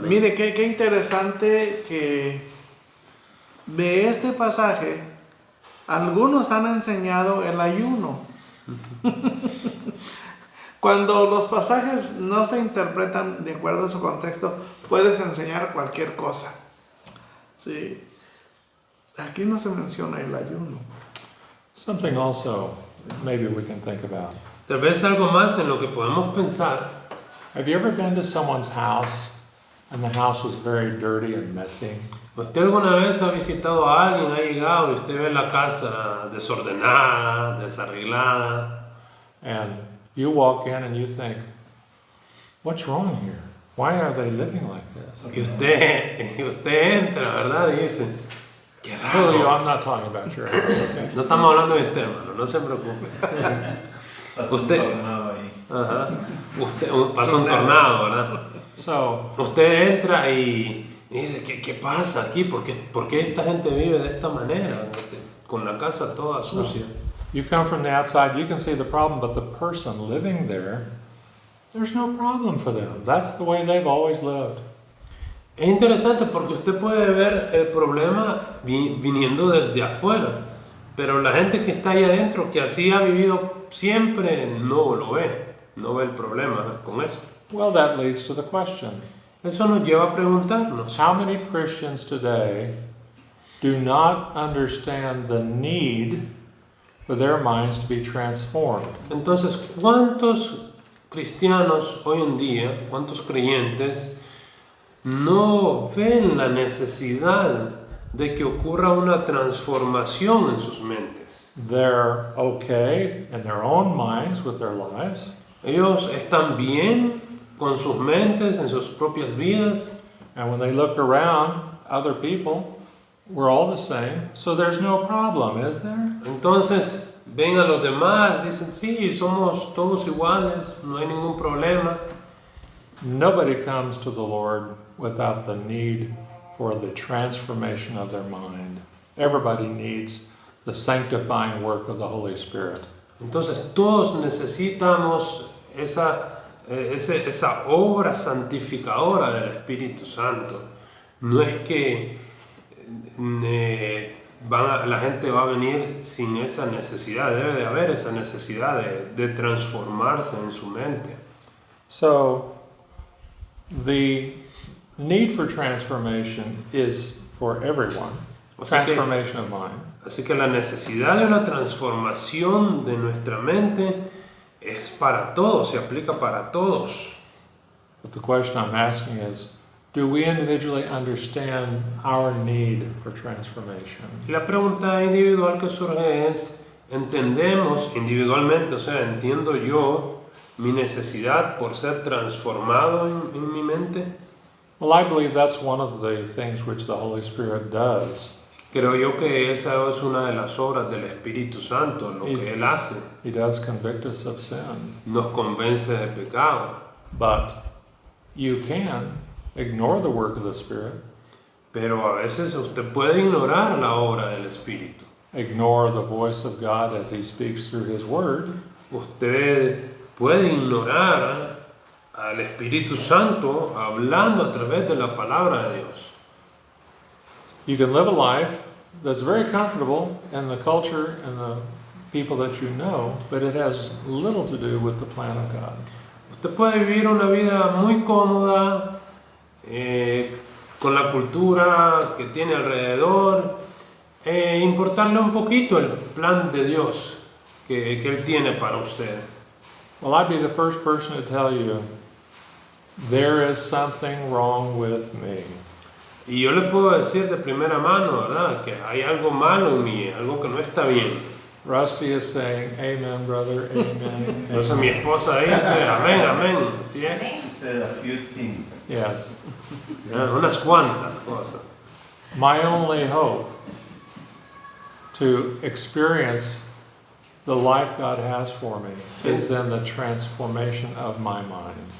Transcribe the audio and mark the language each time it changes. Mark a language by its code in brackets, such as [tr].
[es] Mire, qué interesante que de este pasaje algunos han enseñado el ayuno. Cuando los pasajes no se interpretan de acuerdo a su contexto, puedes enseñar cualquier cosa. Sí. Aquí no se menciona el ayuno. [en] Something also maybe we can think about. [es] Tal vez algo más en lo que podemos pensar. [en] Have you ever been to someone's house and the house was very dirty and messy? [es] ¿Usted alguna vez ha visitado a alguien, ha llegado y usted ve la casa desordenada, desarreglada? [en] And you walk in and you think, what's wrong here? Why are they living like this? [es] Y usted entra, ¿verdad? Y dice, qué Julio, raro. [en] I'm not talking about your house, okay? [es] No estamos hablando de usted, hermano, no se preocupe. Usted, ajá, pasó un tornado, ¿verdad? [en] So, [es] Usted entra y dice, ¿qué pasa aquí? ¿Por qué esta gente vive de esta manera? Con la casa toda sucia. [en] you come from the outside, you can see the problem, but the person living there, there's no problem for them. That's the way they've always lived. [es] Es interesante porque usted puede ver el problema viniendo desde afuera, pero la gente que está ahí adentro, que así ha vivido siempre, no lo ve, no ve el problema con eso. [en] Well, that leads to the question. [es] Eso nos lleva a preguntarnos, [en] How many Christians today do not understand the need for their minds to be transformed? [es] entonces, ¿cuántos cristianos hoy en día, cuántos creyentes, no ven la necesidad de que ocurra una transformación en sus mentes? [en] They're okay in their own minds with their lives, [es] Ellos están bien con sus mentes, en sus propias vidas, [en] and when they look around, other people, we're all the same, so there's no problem, is there? [es] entonces ven a los demás, dicen, sí, somos todos iguales, no hay ningún problema. [en] Nobody comes to the Lord without the need for the transformation of their mind. Everybody needs the sanctifying work of the Holy Spirit. [es] Entonces todos necesitamos esa obra santificadora del Espíritu Santo. No es que la gente va a venir sin esa necesidad, debe de haber esa necesidad de transformarse en su mente. [en] So, the need for transformation is for everyone. [es] Así que- [en] Transformation of mind. [es] Así que la necesidad de una transformación de nuestra mente es para todos, se aplica para todos. [en] But the question I'm asking is, do we individually understand our need for transformation? [es] La pregunta individual que surge es, ¿entendemos individualmente, o sea, entiendo yo mi necesidad por ser transformado en mi mente? [en] Well, I believe that's one of the things which the Holy Spirit does. [es] Creo yo que esa es una de las obras del Espíritu Santo, lo que Él hace, [en] He does convict us of sin. [es] nos convence de pecado. [en] But you can ignore the work of the Spirit, [es] Pero a veces usted puede ignorar la obra del Espíritu. [en] ignore the voice of God as He speaks through His Word, [es] Usted puede ignorar al Espíritu Santo hablando a través de la palabra de Dios. [en] you can live a life that's very comfortable in the culture and the people that you know, but it has little to do with the plan of God. [es] Usted puede vivir una vida muy cómoda, con la cultura que tiene alrededor, importarle un poquito el plan de Dios que Él tiene para usted. [en] Well, I'd be the first person to tell you, there is something wrong with me. [es] Y yo le puedo decir de primera mano, ¿verdad?, que hay algo malo en mí, algo que no está bien. [en] Rusty is saying, amen, brother, amen. [es] Entonces mi esposa dice, amén, amén, así es. [en] You said a few things. Yes. [es] Unas cuantas cosas. [en] My only hope to experience the life God has for me is in the transformation of my mind.